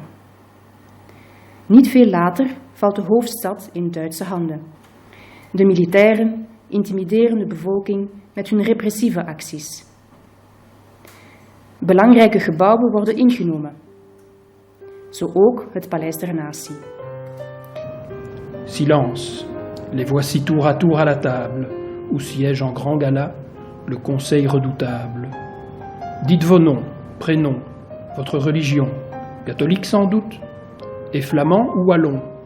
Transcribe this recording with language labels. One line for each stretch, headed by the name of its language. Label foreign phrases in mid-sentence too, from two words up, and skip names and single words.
Dutch: Niet veel later valt de hoofdstad in Duitse handen. De militairen intimideren de bevolking met hun repressieve acties. Belangrijke gebouwen worden ingenomen. Zo ook het Paleis der Natie.
French: Silence. Les voici tour à tour à la table, où siège en grand gala le conseil redoutable. Dites vos noms, prénoms, votre religion, catholique sans doute, et flamand ou wallon.